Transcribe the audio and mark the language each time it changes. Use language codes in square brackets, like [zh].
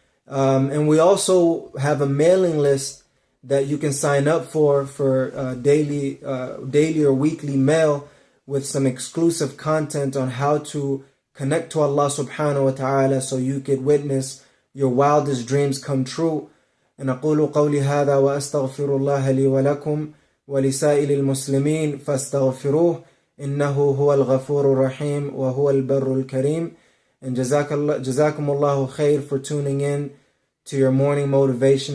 [en] And we also have a mailing list that you can sign up for daily or weekly mail with some exclusive content on how to connect to Allah subhanahu wa ta'ala so you could witness your wildest dreams come true. [ar] And أقول قولي هذا وأستغفر الله لي ولكم ولسائر المسلمين فاستغفروه إنه هو الغفور الرحيم وهو البر الكريم. [en] And جزاكم الله خير for tuning in to your morning motivation.